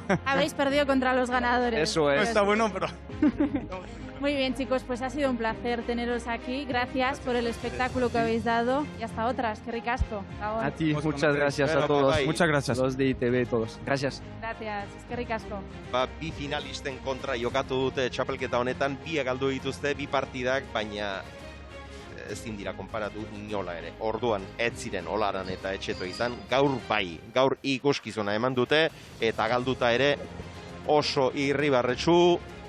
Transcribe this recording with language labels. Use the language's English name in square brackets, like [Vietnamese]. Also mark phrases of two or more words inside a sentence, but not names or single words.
[Spanish] Habréis perdido contra los ganadores. Eso es. No está bueno, pero... Muy bien, chicos, pues ha sido un placer teneros aquí. Gracias por el espectáculo que habéis dado y hasta otras. Qué ricasco. A ti, muchas gracias a todos. Muchas gracias. Los de ITV todos. Gracias. Gracias, qué ricasco. [Basque] Bi finalisten kontra jokatu dute txapelketa honetan, biak galdu dituzte, bi partidak, baina ezin dira konparatu inola ere. Orduan ez ziren Olaran eta Etxeto izan, gaur bai, gaur ikuskizuna eman dute eta galduta ere oso irribarretsu.